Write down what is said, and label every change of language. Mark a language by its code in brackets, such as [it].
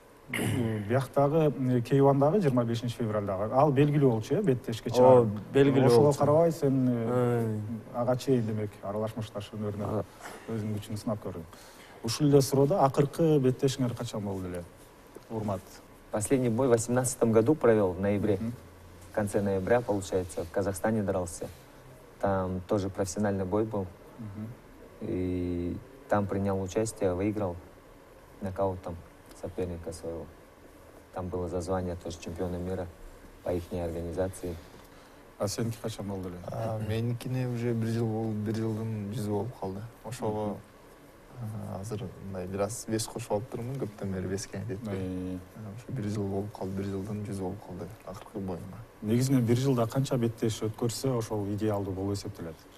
[ky] Бияктагы Кейвандагы 25 февралдагы ал белгилүү болчу, беттешке чыгып. О, белгилүү болчу. Ошого карабай сен ага чейин демек аралашмашташ өнөрүнө өзүнүн күчүн сынап көрдүң. Ушул эле суроодо акыркы беттешиңер качан болду эле? Урмат. [ru] Последний бой в 2018 году провел в ноябре. В конце ноября, получается, в Казахстане дрался. Там тоже профессиональный бой был. И там принял участие, выиграл нокаутом соперника своего. Там было за звание тоже чемпиона мира по их организации. [ky] А сеники качан болду эле? Меникине уже 1 жыл болуп, 1 жылдын 100 болуп калды. Ошого азыр мындай бир аз вес кошуп алып турмун, көптөн бери веске айтып. Ошо 1 жыл болуп калды, 1 жылдын 100 болуп калды акыркы боюма. Негизинен 1 жылда канча беттеш өткөрсө ошол идеалдуу болуп эсептелет?